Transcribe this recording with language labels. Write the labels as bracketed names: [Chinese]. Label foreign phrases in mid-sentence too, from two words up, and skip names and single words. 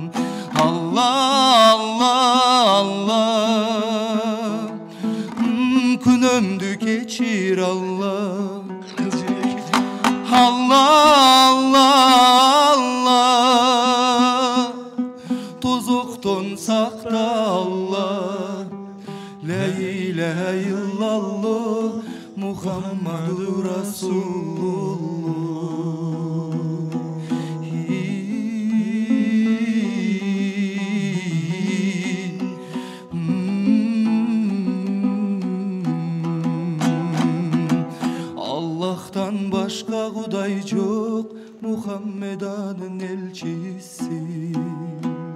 [Kyrgyz] Алла, Алла, Алла, күнөмдү кечир Алла. Алла, Алла, Алла, тозоктон сакта Алла. [Arabic] لا إله إلا الله، محمد رسول الله. [Turkish] Allah'tan başka Kuday yok, Muhammed'in elçisi.